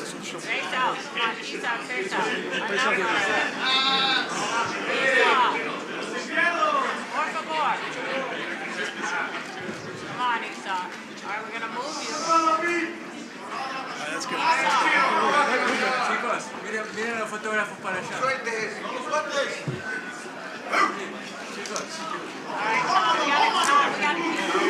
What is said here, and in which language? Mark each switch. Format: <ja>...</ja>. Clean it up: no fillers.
<en>Face out. Come on, ease out, face out.</en> <es>Por favor.</es> <en>Come on, Isa. All right, we're going to move you. That's good.</en> <es>Chicos, miren los fotógrafos para allá. Chicos.</es> <en>All right, Tom, we got to keep.</en>